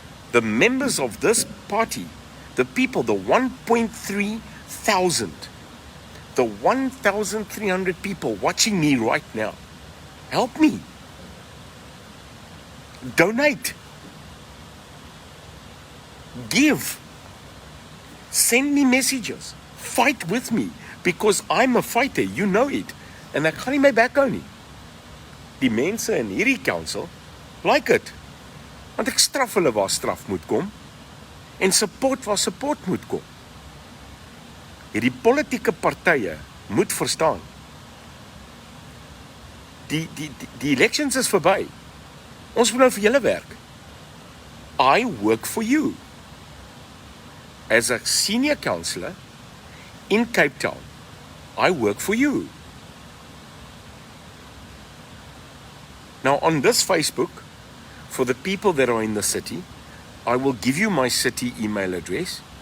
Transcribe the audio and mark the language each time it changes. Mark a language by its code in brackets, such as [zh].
[en] The members of this party, the people, the 1.3 thousand, the 1,300 people watching me right now, help me. Donate. Give. Send me messages. Fight with me, because I'm a fighter, you know it. [af] En ek gaan nie my bek hou nie. Die mense in hierdie council [en] like it. [af] Want ek straf hulle waar straf moet kom en support waar support moet kom. Hierdie politieke partye moet verstaan. Die elections is verby. Ons moet nou vir julle werk. [en] I work for you. As a senior councillor in Cape Town, I work for you. Now on this Facebook, for the people that are in the city, I will give you my city email address.